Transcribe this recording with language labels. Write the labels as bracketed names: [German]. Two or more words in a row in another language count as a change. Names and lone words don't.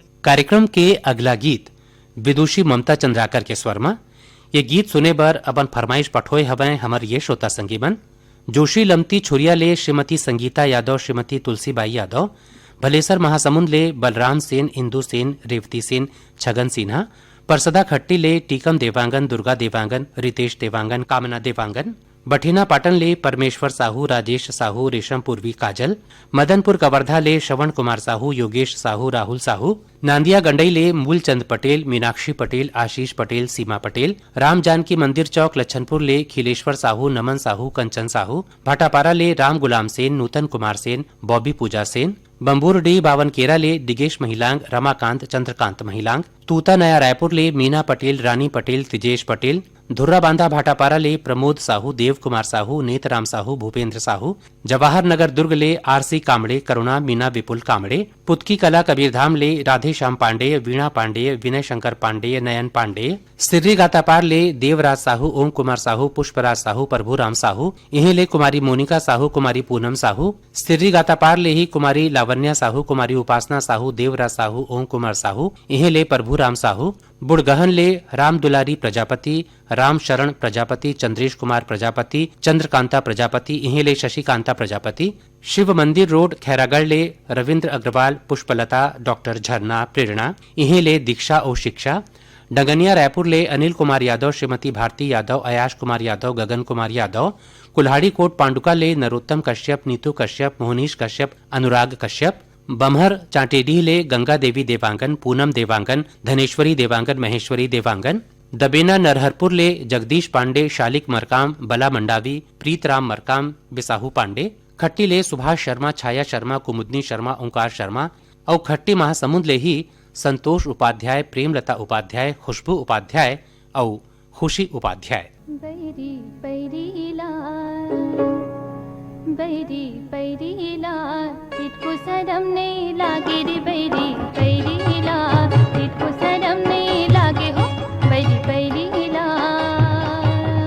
[Chhattisgarhi] कार्यक्रम के अगला गीत विदुषी ममता चंद्राकर के स्वर में। ये गीत सुने बर अपन फरमाइश पठोए हवे हमर ये श्रोता संगीमन। जोशी लमती छुरिया ले श्रीमती संगीता यादव, श्रीमती तुलसीबाई यादव, भलेसर महासमुंद ले बलराम सेन, इंदु सेन, रेवती सेन, छगन सिन्हा, परसदा खट्टी ले टीकम देवांगन, दुर्गा देवांगन, रितेश देवांगन, कामना देवांगन, बठिना पाटन ले परमेश्वर साहू, राजेश साहू, रेशम पूर्वी काजल, मदनपुर कवर्धा ले श्रवण कुमार साहू, योगेश साहू, राहुल साहू, नांदिया गंडई ले मूलचंद पटेल, मीनाक्षी पटेल, आशीष पटेल, सीमा पटेल, राम जानकी मंदिर चौक लच्छनपुर ले खिलेश्वर साहू, नमन साहू, कंचन साहू, भाटापारा ले राम गुलाम सेन, नूतन कुमार सेन, बॉबी पूजा सेन, बम्बूरडी बावनकेरा ले दिगेश महिलांग, रमाकांत चंद्रकांत महिलांग, तूता नया रायपुर ले मीना पटेल, रानी पटेल, त्रिजेश पटेल, धुर्रा बांधा भाटापारा ले प्रमोद साहू, देव कुमार साहू, नेतराम साहू, भूपेंद्र साहू, जवाहर नगर दुर्ग ले आरसी कामड़े, करुणा मीना विपुल कामड़े, पुतकी कला कबीरधाम ले राधे श्याम पांडे, वीणा पांडे, विनय शंकर पांडे, नयन पांडे, सिर्री गातापार ले देवराज साहू, ओम कुमार साहू, पुष्पराज साहू, प्रभुराम साहू, यहीं ले कुमारी मोनिका साहू, कुमारी पूनम साहू, सिर्री गातापार ले ही कुमारी लावण्या साहू, कुमारी उपासना साहू, देवराज साहू, ओम कुमार साहू, यहीं ले प्रभुराम साहू, बुड़गहन ले राम दुलारी प्रजापति, राम शरण प्रजापति, चंद्रेश कुमार प्रजापति, चंद्रकांता प्रजापति, यहीं ले शशिकांता प्रजापति, शिव मंदिर रोड खैरागढ़ ले रविंद्र अग्रवाल, पुष्पलता, डॉक्टर झरना, प्रेरणा, यहीं ले दीक्षा और शिक्षा, डगनिया रायपुर ले अनिल कुमार यादव, श्रीमती भारती यादव, अयाश कुमार यादव, गगन कुमार यादव, कुल्हाड़ी कोट पांडुका ले नरोत्तम कश्यप, नीतू कश्यप, मोहनीश कश्यप, अनुराग कश्यप, बमहर चांटेडीह ले गंगा देवी देवांगन, पूनम देवांगन, धनेश्वरी देवांगन, महेश्वरी देवांगन, दबेना नरहरपुर ले जगदीश पांडे, शालिक मरकाम, बला मंडावी, प्रीतराम मरकाम, बिसाहू पांडे, खट्टी ले सुभाष शर्मा, छाया शर्मा, कुमुदनी शर्मा, ओंकार शर्मा और खट्टी महासमुंद ले ही संतोष उपाध्याय, प्रेमलता उपाध्याय, खुशबू उपाध्याय और खुशी उपाध्याय। बैरी बैरी लाल, बैरी बैरी लाल, तितको शरम नहीं लागे रे बैरी बैरी लाल, तितको शरम नहीं लागे हो बैरी बैरी लाल।